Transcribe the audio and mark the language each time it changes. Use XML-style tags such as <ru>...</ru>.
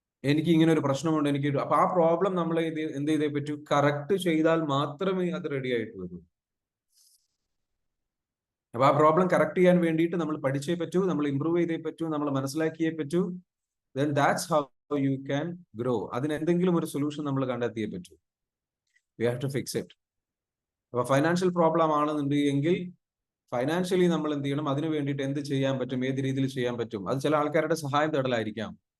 <ml>എനിക്ക് ഇങ്ങനെ ഒരു പ്രശ്നമുണ്ട്, അപ്പൊ ആ പ്രോബ്ലം നമ്മൾ എന്ത് ചെയ്തേ പറ്റൂ, കറക്റ്റ് ചെയ്താൽ മാത്രമേ അത് റെഡി ആയിട്ട് വരൂ. അപ്പൊ ആ പ്രോബ്ലം കറക്റ്റ് ചെയ്യാൻ വേണ്ടിയിട്ട് നമ്മൾ പഠിച്ചേ പറ്റൂ, നമ്മൾ ഇമ്പ്രൂവ് ചെയ്തേ പറ്റൂ, നമ്മൾ മനസ്സിലാക്കിയേ പറ്റൂ.</ml> <en>then that's how you can grow.</en> <ml>അതിന് എന്തെങ്കിലും ഒരു സൊല്യൂഷൻ നമ്മൾ കണ്ടെത്തിയേ പറ്റൂ.</ml> <en>we have to fix it.</en> <ml>അപ്പൊ ഫൈനാൻഷ്യൽ പ്രോബ്ലം ആണെന്നുണ്ടെങ്കിൽ ഫൈനാൻഷ്യലി നമ്മൾ എന്ത് ചെയ്യണം, അതിന് വേണ്ടിയിട്ട് എന്ത് ചെയ്യാൻ പറ്റും, ഏത് രീതിയിൽ ചെയ്യാൻ പറ്റും. അത് ചില ആൾക്കാരുടെ സഹായം തേടലായിരിക്കാം.</ml>